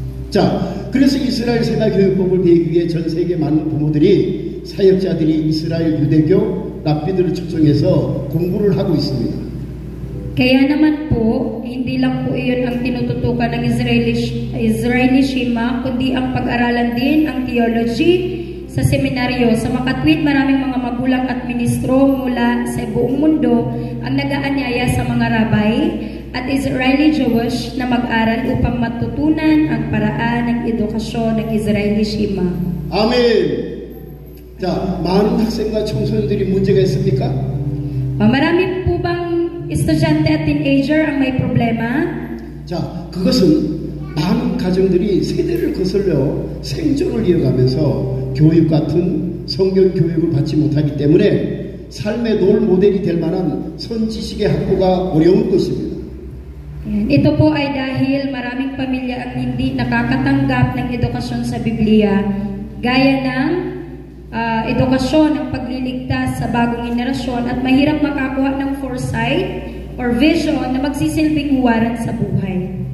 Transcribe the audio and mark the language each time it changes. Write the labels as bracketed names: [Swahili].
[Korean] 자, 그래서 이스라엘 세마 교육법을 배우기 위해 전 세계 많은 부모들이 사역자들이 이스라엘 유대교 랍비들을 초청해서 공부를 하고 있습니다. [Filipino] Kaya naman po, hindi lang po iyon ang tinututukan ng Israeli Shema, kundi ang pag-aralan din ang theology sa seminaryo. Sa makatwid, maraming mga magulang at ministro mula sa buong mundo ang nag-aanyaya sa mga rabay at Israeli Jewish na mag-aral upang matutunan ang paraan ng edukasyon ng Israeli Shema. Amen! [Korean] 자, 많은 학생과 청소년들이 문제가 있습니까? [Filipino] Marami po bang estudyante at teenager ang may problema? [Korean] 자, 그것은 많은 가정들이 세대를 거슬려 생존을 이어가면서 교육 같은 성경 교육을 받지 못하기 때문에 삶의 롤 모델이 될 만한 선지식의 확보가 어려운 것입니다. [Filipino] Ito po ay dahil maraming pamilya ang hindi nakakatanggap ng edukasyon sa Biblia, gaya ng edukasyon ng pagliligtas sa bagong henerasyon at mahirap makakuha ng [English] foresight or vision [Filipino] na magsisilbing huwaran sa buhay.